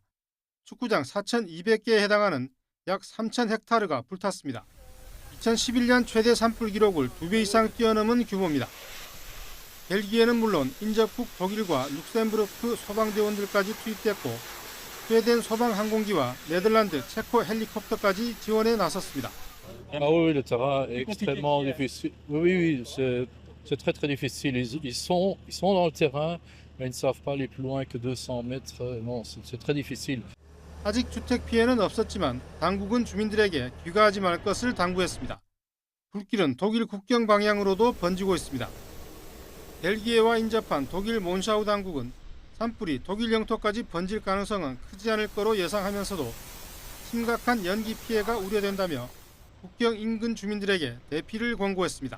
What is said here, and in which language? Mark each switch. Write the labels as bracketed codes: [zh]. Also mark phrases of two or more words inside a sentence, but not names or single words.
[ko] 축구장 4,200개에 해당하는 약 3,000헥타르가 불탔습니다. 2011년 최대 산불 기록을 2배 이상 뛰어넘은 규모입니다. 벨기에는 물론 인접국 독일과 룩셈부르크 소방대원들까지 투입됐고 스웨덴 소방항공기와 네덜란드, 체코 헬리콥터까지 지원에 나섰습니다. [fr] Ah oui, le terrain est extrêmement difficile. Oui, c'est très très difficile. Ils sont dans le terrain, mais ils ne savent pas aller plus loin que 200 mètres. Non, c'est très difficile. [ko] 아직 주택 피해는 없었지만 당국은 주민들에게 귀가하지 말 것을 당부했습니다. 불길은 독일 국경 방향으로도 번지고 있습니다. 벨기에와 인접한 독일 몬샤우 당국은 산불이 독일 영토까지 번질 가능성은 크지 않을 거로 예상하면서도 심각한 연기 피해가 우려된다며 국경 인근 주민들에게 대피를 권고했습니다.